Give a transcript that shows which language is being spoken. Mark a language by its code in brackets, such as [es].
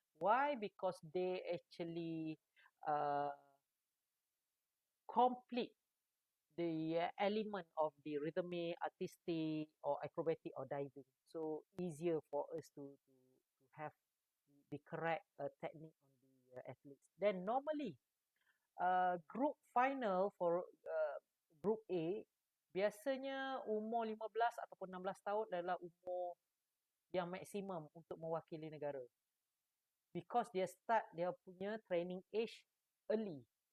[en] Why? Because they actually complete the element of the rhythmic, artistic, or acrobatic or diving. So easier for us to have the correct technique on the athletes. Then normally group final for group A [id] biasanya umur 15 ataupun 16 tahun adalah umur yang maksimum untuk mewakili negara. [en] Because [id] dia [en] start [id] dia punya [en] training age early.